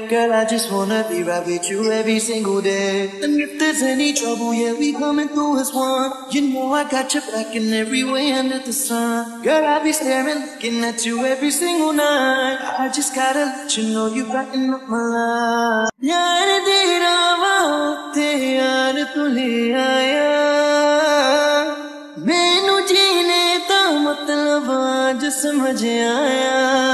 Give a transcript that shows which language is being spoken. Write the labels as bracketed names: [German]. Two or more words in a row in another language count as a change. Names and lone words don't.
[English] Girl, I just wanna be right with you every single day. And if there's any trouble, yeah, we coming through as one. You know I got your back in every way under the sun. Girl, I be staring, looking at you every single night. I just gotta let you know you brighten up my life. [Punjabi] ਯਾਰ ਤੇਰਾ ਵਕਤ ਯਾਰ ਤੂ ਲੈ ਆਇਆ, ਮੈਨੂੰ ਜੀਣੇ ਦਾ ਮਤਲਬ ਅੱਜ ਸਮਝ ਆਇਆ।